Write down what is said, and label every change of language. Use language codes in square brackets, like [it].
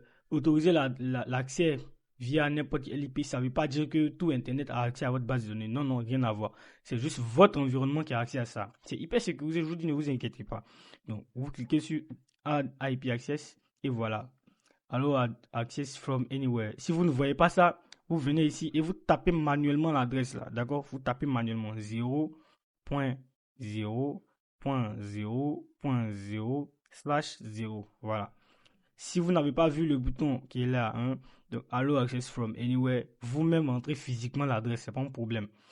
[fr] Autoriser l'accès via n'importe quel IP, ça ne veut pas dire que tout Internet a accès à votre base de données. Non, non, rien à voir. C'est juste votre environnement qui a accès à ça. C'est hyper sécurisé. Je vous dis, ne vous inquiétez pas. Donc, vous cliquez sur Add IP Access et voilà. [en] Allow access from anywhere. [fr] Si vous ne voyez pas ça, vous venez ici et vous tapez manuellement l'adresse là. D'accord? Vous tapez manuellement 0.0.0.0/0. Voilà. Si vous n'avez pas vu le bouton qui est là, donc [en] Allow access from anywhere, [fr] vous-même entrez physiquement l'adresse, c'est pas un problème.